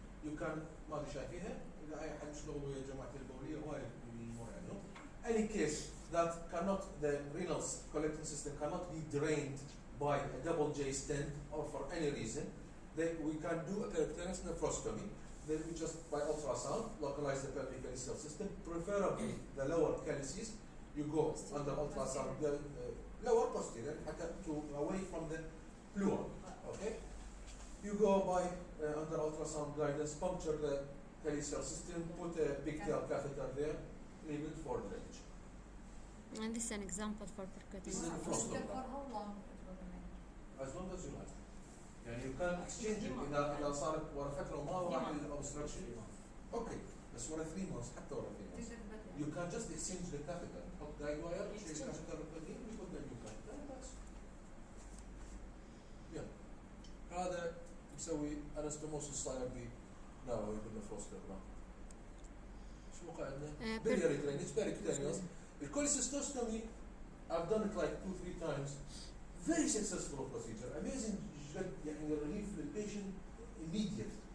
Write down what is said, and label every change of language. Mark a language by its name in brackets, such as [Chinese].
[English] You can [Arabic] ما ادري شايفينها اذا اي حد يشتغل ويا جماعه البوليه وايد يمر عنهم. [English] Any case that cannot the renal collecting system cannot be drained by a double J stent or for any reason, then we can do a percutaneous nephrostomy. Then we just by ultrasound localize the pelvic calyceal system, preferably the lower calyces. You go under ultrasound the lower posterior to away from the pleura. Okay. You go by under ultrasound guidance, puncture the calyceal system, put a pigtail catheter there, leave it for drainage. And this is an example for This is percutaneous. a nephrostomy. For how long it will remain? As long as you like. [Arabic] يعني [English] you can exchange it [Arabic] إذا صارت ورا فترة وما راح الأوبستراكشن. Okay. بس ورا 3 months حتى ورا 3 months. [English] You can just exchange the catheter. حط guide wire, change catheter بالقديم, you put the new catheter. That's. Yeah. [Arabic] هذا نسوي anastomosis صاير بي ناوي بالنفروستومي. شو قاعدنا؟ [English] biliary drainage, percutaneous. الكوليسيستوستومي I've done it like 2-3 times. Very successful procedure. Amazing يعني relief للpatient immediate.